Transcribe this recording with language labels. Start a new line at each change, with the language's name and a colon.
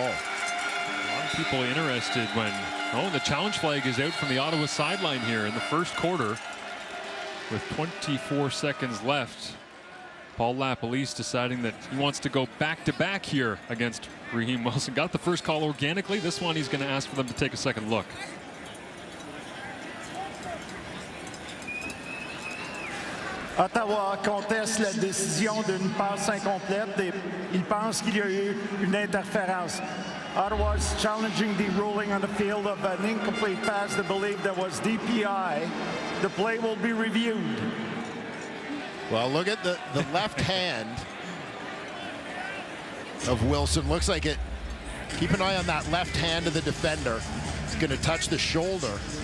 English: A lot of people interested when, the challenge flag is out from the Ottawa sideline here in the first quarter with 24 seconds left. Paul LaPolice deciding that he wants to go back-to-back here against Raheem Wilson. Got the first call organically. This one he's going to ask for them to take a second look.
French: Ottawa conteste la décision d'une passe incomplète et il pense qu'il y a eu une interférence.
English: Ottawa is challenging the ruling on the field of an incomplete pass. They believe there was DPI. The play will be reviewed. Well, look at the left hand of Wilson. Looks like it. Keep an eye on that left hand of the defender. It's going to touch the shoulder.